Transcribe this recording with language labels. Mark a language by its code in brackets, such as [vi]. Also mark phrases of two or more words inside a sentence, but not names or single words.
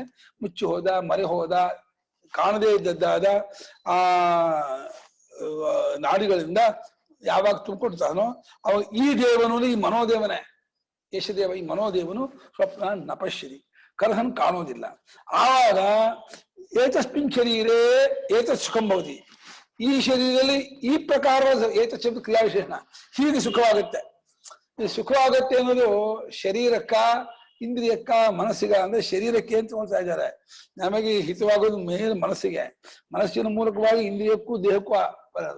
[kn] ಮುಚ್ಚಿ ಹೋದ, ಮರೆ ಹೋದ, ಕಾಣದೇ ಇದ್ದದ್ದಾದ ಆ ನಾಡಿಗಳಿಂದ ಯಾವಾಗ ತುಂಬಿಕೊಡ್ತಾನೋ ಅವಾಗ ಈ ದೇವನು, ಈ ಮನೋದೇವನೇ ಯಶದೇವ, ಈ ಮನೋದೇವನು [sa] ಸ್ವಪ್ನ ನಪಶ್ಯರಿ, [kn] ಕರಹನ್ ಕಾಣೋದಿಲ್ಲ. [sa] ಆವಾಗ ಏತಸ್ಮಿನ್ ಶರೀರೇ ಏತತ್ ಸುಖಂ ಭವತಿ, [kn] ಈ ಶರೀರದಲ್ಲಿ ಈ ಪ್ರಕಾರದ ಏತತ್ ಶಬ್ದ ಕ್ರಿಯಾವಿಶೇಷಣ, ಹೀಗೆ ಸುಖವಾಗುತ್ತೆ. ಈ ಸುಖವಾಗತ್ತೆ ಅನ್ನೋದು ಶರೀರಕ್ಕ, ಇಂದ್ರಿಯಕ್ಕ, ಮನಸ್ಸಿಗ ಅಂದ್ರೆ ಶರೀರಕ್ಕೆ ಅಂತ ಹೇಳ್ತಾ ಇದ್ದಾರೆ. ನಮಗೆ ಹಿತವಾಗೋದು ಮೇಲೆ ಮನಸ್ಸಿಗೆ, ಮನಸ್ಸಿನ ಮೂಲಕವಾಗಿ ಇಂದ್ರಿಯಕ್ಕೂ ದೇಹಕ್ಕೂ ಬರೋದು.